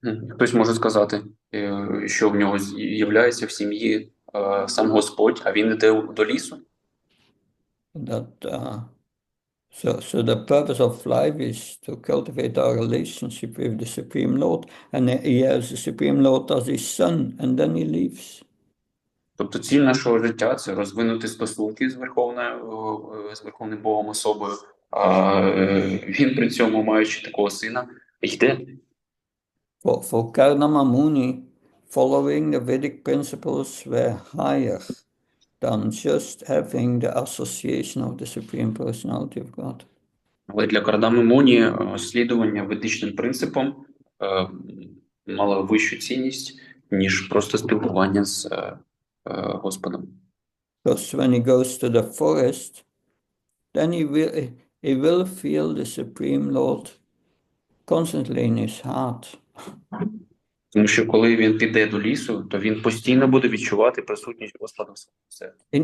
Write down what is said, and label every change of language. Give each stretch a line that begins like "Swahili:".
Ukrainian: Хтось може сказати, що в нього з'являється в сім'ї сам Господь, а він йде до лісу.
English: So the purpose of life is to cultivate our relationship with the Supreme Lord, and he has the Supreme Lord as his son, and then he leaves.
Ukrainian: Тобто ціль нашого життя – це розвинути стосунки з Верховним Богом особою, а він при цьому, маючи такого сина, йде.
English: For Kardama Muni, following the Vedic principles were higher than just having the association of the Supreme Personality of God.
Ukrainian: Але для Кардами Муні слідування ведичним принципам мало вищу цінність, ніж просто спілкування з Господом.
English: Because when he goes to the forest, then he will feel the Supreme Lord constantly in his heart.
Ukrainian: Тому що коли він піде до лісу, то він постійно буде відчувати присутність Господа в своєму серці.